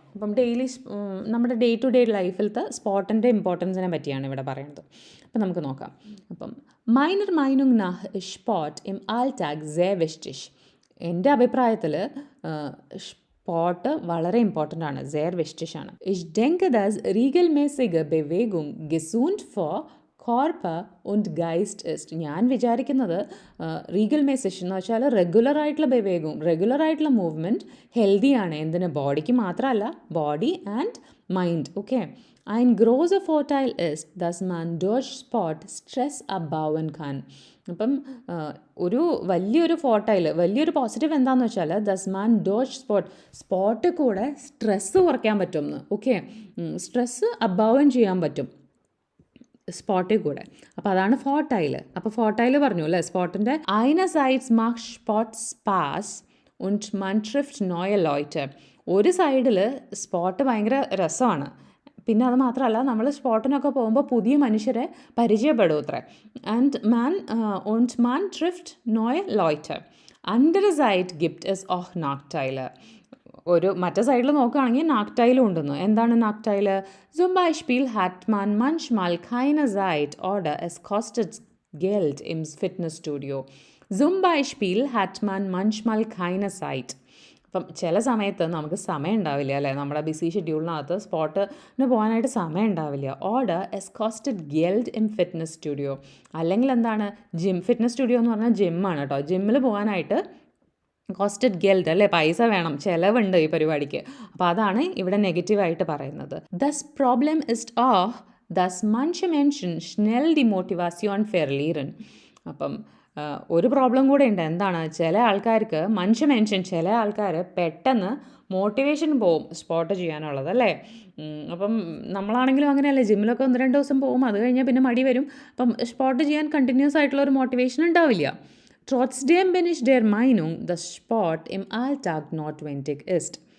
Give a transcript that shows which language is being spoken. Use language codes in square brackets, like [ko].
[ml] അപ്പം നമ്മുടെ day to day ലൈഫിലത്തെ സ്പോട്ടിൻ്റെ ഇമ്പോർട്ടൻസിനെ പറ്റിയാണ് ഇവിടെ പറയുന്നത്. അപ്പം നമുക്ക് നോക്കാം. [de] അപ്പം മൈനർ മൈനുങ് നാഹ് സ്പോട്ട് ഇം ആൾട്ടാഗ് sehr wichtig. [ml] എൻ്റെ അഭിപ്രായത്തിൽ സ്പോട്ട് വളരെ ഇമ്പോർട്ടൻ്റ് ആണ്, [de] sehr wichtig [ml] ആണ്. [de] Ich denke, dass regelmäßige Bewegung gesund für Körper und Geist ist. [ml] ഞാൻ വിചാരിക്കുന്നത് റീഗൽമേസേഷൻ എന്ന് വെച്ചാൽ റെഗുലറായിട്ടുള്ള ബെവേഗും റെഗുലറായിട്ടുള്ള മൂവ്മെൻറ്റ് ഹെൽത്തിയാണ്. എന്തിന്? ബോഡിക്ക് മാത്രമല്ല, body and mind. Okay. [de] Ein großer Vorteil ist, dass man durch Sport Stress abbauen kann. [ml] അപ്പം ഒരു വലിയൊരു വലിയൊരു പോസിറ്റീവ് എന്താണെന്ന് വെച്ചാൽ [de] ദസ് മാൻ ഡോഷ് സ്പോട്ട് [ml] കൂടെ സ്ട്രെസ്സ് കുറയ്ക്കാൻ പറ്റുമെന്ന്. ഓക്കെ. സ്ട്രെസ്സ് അബൗവൻ ചെയ്യാൻ പറ്റും സ്പോട്ടിൽ കൂടെ. അപ്പോൾ അതാണ് ഫോർട്ടൈൽ. അപ്പോൾ ഫോർട്ടൈൽ പറഞ്ഞു അല്ലേ സ്പോട്ടിൻ്റെ. [de] einerseits macht Sport Spaß und man trifft neue Leute. [ml] ഒരു സൈഡിൽ സ്പോട്ട് ഭയങ്കര രസമാണ്, പിന്നെ അത് മാത്രമല്ല നമ്മൾ സ്പോട്ടിനൊക്കെ പോകുമ്പോൾ പുതിയ മനുഷ്യരെ പരിചയപ്പെടും അത്രേ. [de] ആൻഡ് man trifft neue Leute. andererseits gibt es auch Nachteile. [ml] ഒരു മറ്റേ സൈഡിൽ നോക്കുകയാണെങ്കിൽ നാക്ടൈലും ഉണ്ടെന്ന്. എന്താണ് നാക്ടൈൽ? [de] Zum Beispiel hat man manchmal keine Zeit oder es kostet Geld im Fitnessstudio. Zum Beispiel hat man manchmal keine Zeit. [ml] അപ്പം ചില സമയത്ത് നമുക്ക് സമയം ഉണ്ടാവില്ല അല്ലേ, നമ്മുടെ ബിസി ഷെഡ്യൂളിനകത്ത് സ്പോട്ടിന് പോകാനായിട്ട് സമയം ഉണ്ടാവില്ല. [de] ഓർഡർ എസ് കോസ്റ്റഡ് ഗെൽഡ് ഇൻ ഫിറ്റ്നസ് സ്റ്റുഡിയോ. [ml] അല്ലെങ്കിൽ എന്താണ് ഫിറ്റ്നസ് സ്റ്റുഡിയോ എന്ന് പറഞ്ഞാൽ ജിമ്മാണ് കേട്ടോ. ജിമ്മിൽ പോകാനായിട്ട് [de] കോസ്റ്റഡ് ഗെൽഡ് [ml] അല്ലേ, പൈസ വേണം, ചിലവുണ്ട് ഈ പരിപാടിക്ക്. അപ്പോൾ അതാണ് ഇവിടെ നെഗറ്റീവായിട്ട് പറയുന്നത്. [de] ദസ് പ്രോബ്ലം ഇസ്റ്റ് ഓഫ് ദസ് manche Menschen schnell die Motivation verlieren. [ml] അപ്പം ഒരു പ്രോബ്ലം കൂടെ ഉണ്ട്. എന്താണ്? ചില ആൾക്കാർക്ക് ചില ആൾക്കാർ പെട്ടെന്ന് മോട്ടിവേഷൻ പോവും സ്പോട്ട് ചെയ്യാനുള്ളത് അല്ലേ. അപ്പം നമ്മളാണെങ്കിലും അങ്ങനെയല്ലേ, ജിമ്മിലൊക്കെ 1-2 ദിവസം പോകും, അത് കഴിഞ്ഞാൽ പിന്നെ മടി വരും. അപ്പം സ്പോട്ട് ചെയ്യാൻ കണ്ടിന്യൂസ് ആയിട്ടുള്ള ഒരു മോട്ടിവേഷൻ ഉണ്ടാവില്ല. [de] Trotzdem bin ich der Meinung, dass Sport im Alltag notwendig ist.